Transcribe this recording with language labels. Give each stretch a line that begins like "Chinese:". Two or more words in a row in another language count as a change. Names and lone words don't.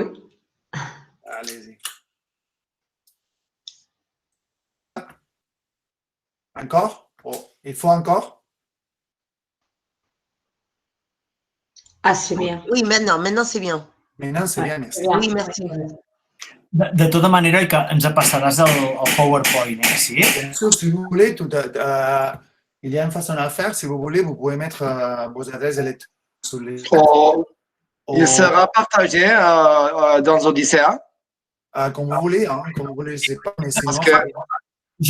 French: Allez-y. Encore? Oh, il faut encore? Ah, c'est bien. Oui, maintenant c'est bien. Maintenant, c'est bien, merci. Oui, merci.
Catalan: De tota manera, que ens passaràs el PowerPoint, sí?
French: Bien sûr, si vous voulez, il y a une façon à faire. Si vous voulez, vous pouvez mettre vos adresses électroniques sur les... Il sera partagé dans Odyssea. Comme vous voulez, hein, comme vous voulez, je ne sais pas, mais sinon... Parce que Je